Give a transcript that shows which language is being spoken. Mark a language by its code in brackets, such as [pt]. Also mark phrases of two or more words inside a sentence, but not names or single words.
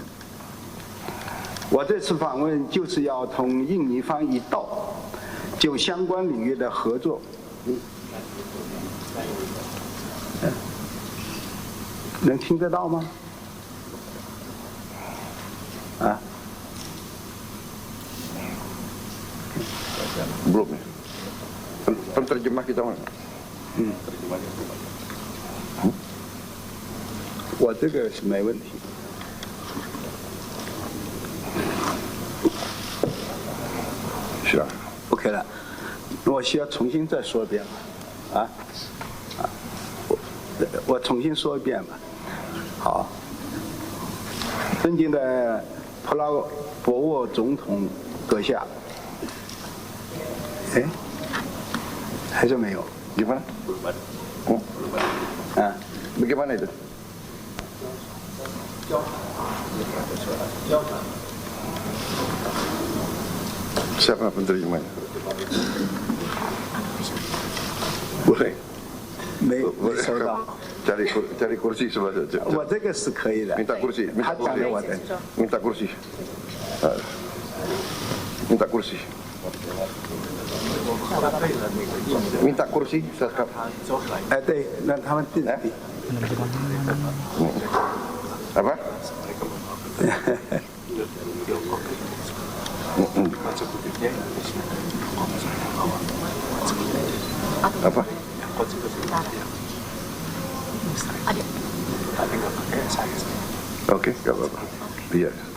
[zh] 我这次访问就是要同印尼方一道，就相关领域的合作，能听得到吗？啊？ [id] Belum ya. Penterjemah kita mana? [zh] 我这个是没问题。是啊。 OK 了，我需要重新再说一遍吗？我重新说一遍吧。好，尊敬的普拉博沃总统阁下，哎，还是没有。 [id] Gimana? Bagaimana itu? Siapa penerjemahnya? Boleh? [zh] 没收到。 [id] Cari kursi sebelah saja. [zh] 我这个是可以的。 [id] Minta kursi, [zh] 他 [id] minta [zh] 讲的我 [id] kursi, [zh] 的。 [id] minta kursi. Minta kursi. Minta kursi, sekap. [zh] 哎，对，让他们自己。 [id] Apa? Apa? Oke, gak apa-apa. Biar.